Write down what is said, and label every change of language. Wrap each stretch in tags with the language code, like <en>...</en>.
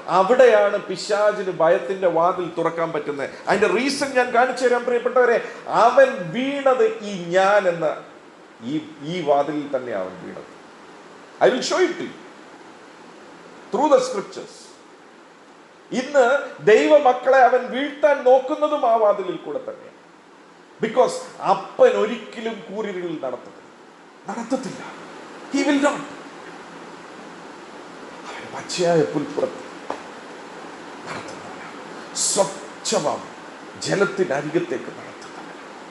<ml>അവിടെയാണ് പിശാചിന് ഭയത്തിന്റെ വാതിൽ തുറക്കാൻ പറ്റുന്നത്. അതിന്റെ റീസൺ ഞാൻ കാണിച്ചു തരാൻ പ്രിയപ്പെട്ടവരെ. അവൻ വീണത് ഈ ഞാൻ എന്ന ഈ വാതിലിൽ തന്നെ അവൻ വീണത്.</ml> <en>I will show it to you through the scriptures.</en> <ml>ഇന്ന് ദൈവമക്കളെ അവൻ വീഴ്ത്താൻ നോക്കുന്നതും ആ വാതിലിൽ കൂടെ തന്നെയാണ്. ബിക്കോസ് അപ്പൻ ഒരിക്കലും കൂരിരുളിൽ നടത്തത്തില്ല.</ml> <en>He will not.</en> <ml>പച്ചയായ പുൽപ്പുറത്ത് നടത്തുന്നവനാണ്, സ്വച്ഛമാം ജലത്തിനരികത്തേക്ക് നടത്തുന്നവനാണ്.</ml>